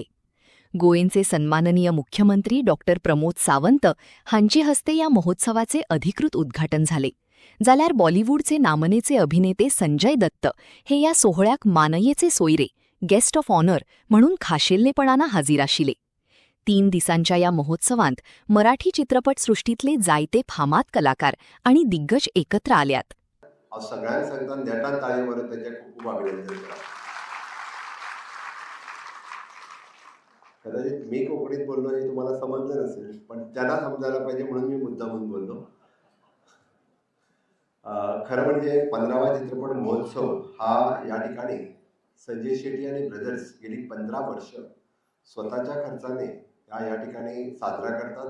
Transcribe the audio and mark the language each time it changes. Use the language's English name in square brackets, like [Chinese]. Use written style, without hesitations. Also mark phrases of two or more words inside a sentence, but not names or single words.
[Konkani] गोयेंचे सन्माननीय मुख्यमंत्री डॉक्टर प्रमोद सावंत हांचे हस्ते या महोत्सवाचे अधिकृत उद्घाटन झाले. जाल्यार बॉलिवूडचे नामनेचे अभिनेते संजय दत्त हे या सोहळ्याक मानयेचे सोयरे [English] guest of honour [Konkani] म्हणून खाशेललेपणानं हाजीर आशिले. 3 दिसांच्या या महोत्सवांत मराठी चित्रपटसृष्टीतले जायते फामाद कलाकार आणि दिग्गज एकत्र आल्यात. सगळ्यांना सांगता नेटान ताळी मारून त्याचे खूप खूप अभिनंदन करा. [Marathi] कदाचित मी कोकणीत बोललो हे तुम्हाला समजलं नसेल, पण त्यांना समजायला पाहिजे म्हणून मी मुद्दामून बोललो. खरं म्हणजे 15वा चित्रपट महोत्सव हा या ठिकाणी संजय शेट्टी आणि ब्रदर्स गेली 15 वर्ष स्वतःच्या खर्चाने या ठिकाणी साजरा करतात.